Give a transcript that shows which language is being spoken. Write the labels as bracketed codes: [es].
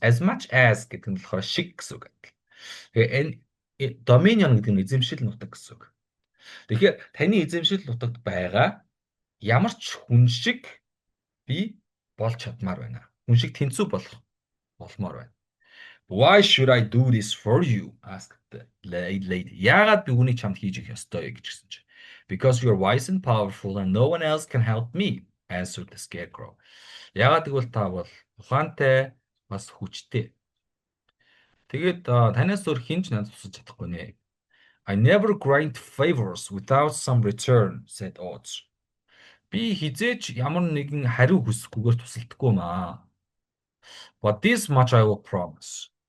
[en] As much as [mn] гэдэг нь болохоор шиг гэсэн үг. Тэгээ энэ dominion гэдэг нь эзэмшил нутаг гэсэн үг. Тэгэхээр таны эзэмшил нутагт байгаа ямар ч хүн шиг би болж чадмаар байна. Хүн шиг тэнцүү болмоор байна. [en] Why should I do this for you? Asked the lady. [mn] Яагаад би үүнийг чамд хийж өгөх ёстой вэ гэж гисэн чинь. [en] Because you are wise and powerful and no one else can help me, answered the scarecrow. [mn] Яагаад гэвэл та бол ухаантай бас хүчтэй. Тэгээд танаас өөр хинч надад тусаж чадахгүй нэ. [en] I never grant favors without some return, said Oz. [mn] Би хизээч ямар нэгэн хариу хүсэхгүйгээр тусалдахгүй маа. [en] But this much I will promise.